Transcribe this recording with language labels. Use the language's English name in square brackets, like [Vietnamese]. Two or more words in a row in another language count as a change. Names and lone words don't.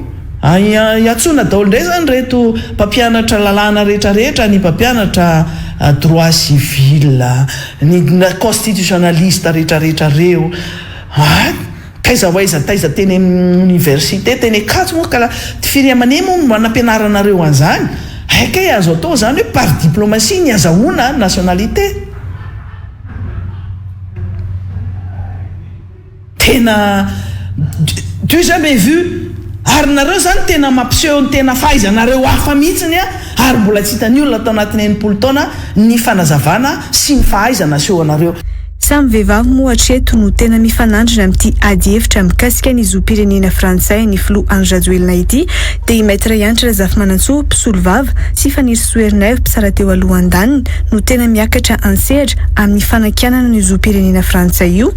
[Malagasy] iatsona daholo indray zany reto mpampianatra lalàna rehetrarehetra ny mpampianatra [French] droit civil, [Malagasy] ny constitutionnaliste rehetrarehetra reo taiza hoaiza taiza teny amin'ny université teny akajo moa ka ty firia-mane moa manampianaranareo an'izany haikay azo atao zany hoe [French] par diplomatie [Malagasy] ny azahoana nationalité. Tena [French] tu jamais vu [Malagasy] ary nareo zany tena mampiseho ny tena fahaizanareo hafa mihitsiny ary mbola tsy hitany olona atao anatin'ny enimpolo taona ny fanazavana sy ny fahaizana seho anareo. Samy vehivavy moa hatreto no tena mifanandrina amin'ity ady hevitra mikasika ny zoam-pirenena frantsay ny filoha Ange Rajoelina ity dia i maître Yantra Zafimanantsoa mpisolo vava sy Fanny Soerneve mpisara teo alohan-daniny no tena miakatra ansehatra amin'ny fanakianana ny zoam-pirenena frantsay io.